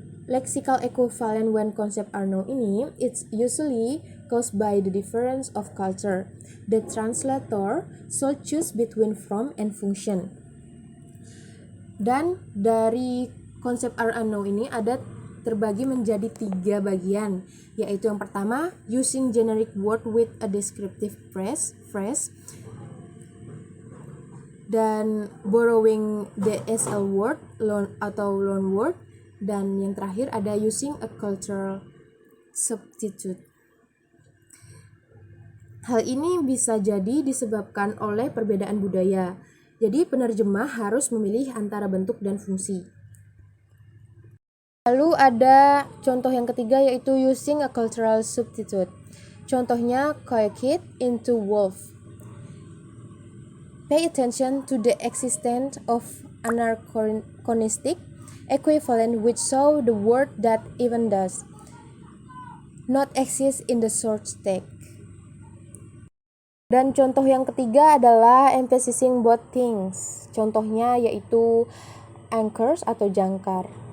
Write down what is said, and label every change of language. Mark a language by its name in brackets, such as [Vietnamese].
[English] Lexical equivalent when concepts are known [Indonesian] ini [English] it's usually caused by the difference of culture. The translator should choose between from and function. [Indonesian] Dan dari konsep are unknown ini ada terbagi menjadi 3 bagian, yaitu yang pertama using generic word with a descriptive phrase dan borrowing the SL word atau loan word, dan yang terakhir ada using a cultural substitute. Hal ini bisa jadi disebabkan oleh perbedaan budaya. Jadi penerjemah harus memilih antara bentuk dan fungsi. Lalu ada contoh yang ketiga yaitu using a cultural substitute. Contohnya [English] coyote into wolf. Pay attention to the existence of anachronistic equivalent which show the word that even does not exist in the source text. [Indonesian] Dan contoh yang ketiga adalah emphasizing both things. Contohnya yaitu anchors atau jangkar.